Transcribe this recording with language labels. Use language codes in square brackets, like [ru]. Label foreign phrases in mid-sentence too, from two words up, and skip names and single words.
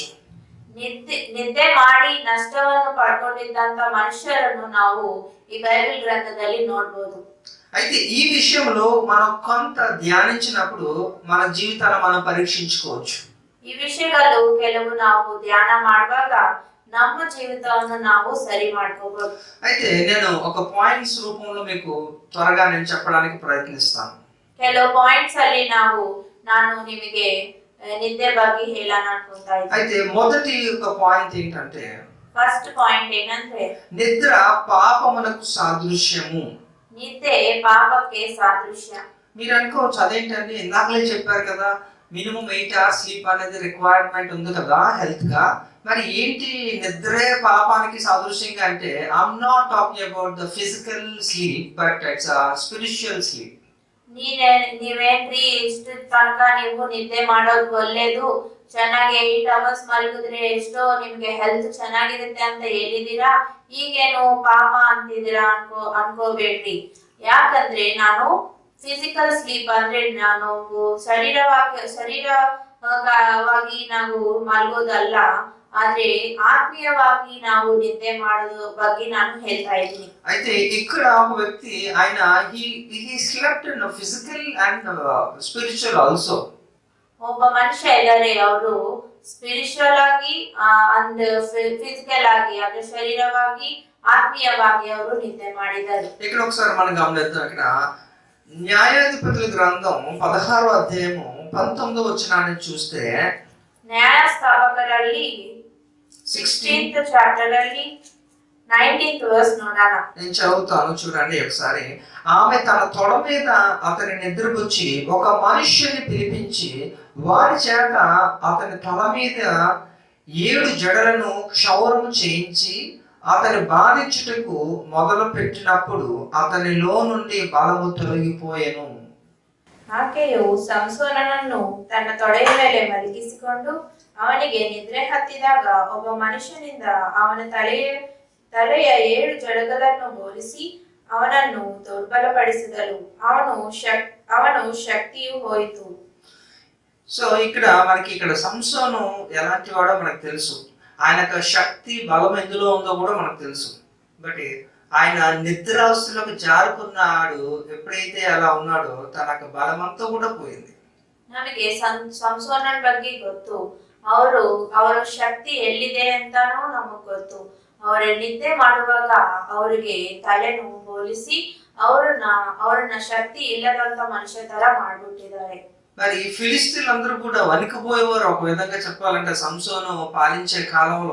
[kn] ನಿದ್ದೆ ಮಾಡಿ ನಷ್ಟವನ್ನು ಪಡ್ಕೊಂಡಿದ್ದಂತ ಮನುಷ್ಯರನ್ನು ನಾವು ಈ ಬೈಬಲ್ ಗ್ರಂಥದಲ್ಲಿ ನೋಡಬಹುದು. [te] అయితే ఈ విషయంలో మనం కొంత ధ్యానించినప్పుడు మన జీవితాన్ని మనం పరీక్షించుకోవచ్చు. [kn] ಈ ವಿಷಯಗಳು ಕೆಲವು ನಾವು ಧ್ಯಾನ ಮಾಡುವಾಗ ನಮ್ಮ ಜೀವಿತವನ್ನು ನಾವು ಸರಿ ಮಾಡ್ಕೋಬಹುದು. [te] అయితే నేను ఒక పాయింట్స్ రూపంలో మీకు త్వరగా నేను చెప్పడానికి ప్రయత్నిస్తాను. [kn] ಕೆಲವು ಪಾಯಿಂಟ್ಸ್ ಅಲ್ಲಿ ನಾನು ನಿಮಗೆ ನಿದ್ದೆ ಬಗ್ಗೆ ಹೇಳೋಣ ಅನ್ಕೊಂತಾ ಇದ್ದೀನಿ. [te] అయితే మొదటి ఒక పాయింట్ ఏంటంటే, [en] first point [te] ఏంటంటే నిద్ర పాపమునకు సాదృశ్యము. [kn] ನಿದ್ದೆ ಪಾಪಕ್ಕೆ ಸಾದೃಶ್ಯ. [te] మీరు అనుకోవచ్చు అదేంటండి, ఇందాకలే చెప్పారు కదా [en] minimum 8 hours sleep [te] అనేది రిక్వైర్మెంట్ ఉంది కదా హెల్త్ గా, మరి ఏంటి నిద్రే పాపానికి సాదృశ్యంగా అంటే, [en] I'm not talking about the physical sleep but it's spiritual sleep. [kn] ನೀವೇನ್ರಿ ಇಷ್ಟು ತನಕ ನೀವು ನಿದ್ದೆ ಮಾಡೋದು ಒಳ್ಳೇದು, ಚೆನ್ನಾಗಿ 8 hours ಮಲಗಿದ್ರೆ ಎಷ್ಟೋ ನಿಮ್ಗೆ ಹೆಲ್ತ್ ಚೆನ್ನಾಗಿರುತ್ತೆ ಅಂತ ಹೇಳಿದೀರಾ, ಈಗೇನು ಪಾಪ ಅಂತಿದ್ದೀರಾ ಅನ್ಕೋಬೇಡ್ರಿ. ಯಾಕಂದ್ರೆ ನಾನು [en] physical sleep [kn] ಅಂದ್ರೆ ನಾನು ಶರೀರವಾಗಿ ನಾವು ಮಲಗೋದಲ್ಲ, ಆದ್ರೆ ಆತ್ಮೀಯವಾಗಿ ನಾವು ನಿದ್ದೆ ಮಾಡೋದು ಬಗ್ಗೆ ನಾನು ಹೇಳ್ತಾ ಇದ್ದೀನಿ. [te] అయితే ఇక్కడ ఒక వ్యక్తి ఆయన [en] he slept in physical and spiritual also. [kn] ಒಬ್ಬ ಮನುಷ್ಯ ಇದ್ದಾರೆ, ಅವರು ಸ್ಪಿರಿಚುವಲ್ ಆಗಿ [en] and physical [kn] ಆಗಿ ಅಂದ್ರೆ ಶರೀರವಾಗಿ ಆತ್ಮೀಯವಾಗಿ ಅವರು ನಿದ್ದೆ ಮಾಡಿದ್ದಾರೆ. [te] ఇక్కడ ఒకసారి మనం గమనిద్దాం. ఇక్కడ న్యాయాధిపతుల గ్రంథం 16వ అధ్యాయము 19వ వచనాన్ని చూస్తే, [kn] న్యాయస్థాపకుರಲ್ಲಿ 16th చాప్టర్ ಅಲ್ಲಿ 19th verse ನೋಡೋಣ. [te] నేను చదువుతాను చూడండి ఒకసారి. ఆమె తన తొడ మీద అతని నిద్రపుచ్చి ఒక మనుష్యుని పిలిపించి వారి చేత అతని తల మీద 7 జడలను క్షౌరము చేయించి అతని బాధించుటకు మొదలు పెట్టినప్పుడు అతనిలో నుండి బలము తొలగిపోయెను. [kn] ಆಕೆಯು ಸಂಸೋನನನ್ನು ತನ್ನ ತೊಡೆಯ ಮೇಲೆ ಮಲಗಿಸಿಕೊಂಡು ಅವನಿಗೆ ನಿದ್ರೆ ಹತ್ತಿದಾಗ ಒಬ್ಬ ಮನುಷ್ಯನಿಂದ ಅವನ ತಲೆಯ 7 ಜಡಗಳನ್ನು ಬೋಳಿಸಿ ಅವನನ್ನು ದುರ್ಬಲಪಡಿಸಿದಳು. ಅವನು శక్తియు ಹೋಯಿತು. [te] సో ఇక్కడ సంసోను ఎలాంటి వాడో మనకు తెలుసు. ఆయనకు శక్తి బలం ఎందులో ఉందో కూడా మనకు తెలుసు. బట్ ఆయన నిద్రావస్థలోకి జారుకున్నాడు. ఎప్పుడైతే అలా ఉన్నాడో తనకు బలమంతా కూడా పోయింది. [kn] ನಮಗೆ ಸಂಸೋನನ ಬಗ್ಗೆ ಗೊತ್ತು. ಅವರ ಶಕ್ತಿ ಎಲ್ಲಿದೆ ಅಂತಾನೂ ನಮಗ್ ಗೊತ್ತು. ಅವರು ನಿದ್ದೆ ಮಾಡುವಾಗ ಅವರಿಗೆ ತಲೆನು ಬೋಲಿಸಿ ಅವರನ್ನ ಶಕ್ತಿ ಇಲ್ಲದಂತ ಮನುಷ್ಯ ತರ ಮಾಡ್ಬಿಟ್ಟಿದ್ದಾರೆ. [te] మరి ఫిలిస్తీన్లందరూ కూడా వణికిపోయేవారు. ఒక విధంగా చెప్పాలంటే సంసోను పాలించే కాలంలో,